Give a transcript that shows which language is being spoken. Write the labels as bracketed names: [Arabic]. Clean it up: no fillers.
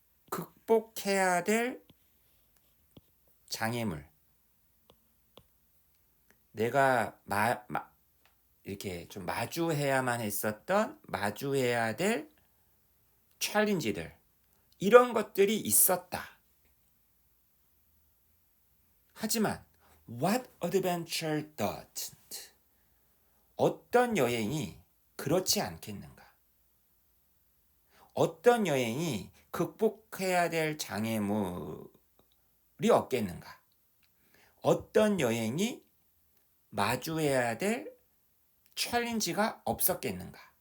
[Korean] 극복해야 될 장애물. 내가 이렇게 좀 마주해야만 했었던 마주해야 될 챌린지들 이런 것들이 있었다. 하지만 [English] what adventure doesn't? [Korean] 어떤 여행이 그렇지 않겠는가? 어떤 여행이 극복해야 될 장애물이 없겠는가? 어떤 여행이 마주해야 될 챌린지가 없었겠는가?